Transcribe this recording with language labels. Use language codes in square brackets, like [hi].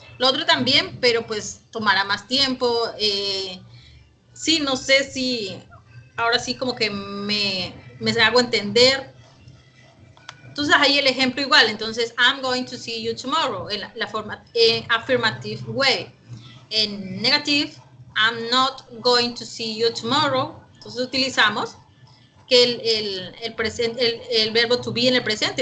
[es] Lo otro también, pero pues tomará más tiempo. Sí, no sé si ahora sí como que me hago entender. Entonces ahí el ejemplo igual, entonces [en] I'm going to see you tomorrow, [es] en la forma affirmative way. [en] En negative, I'm not going to see you tomorrow. [es] Entonces utilizamos que el verbo to be en el presente.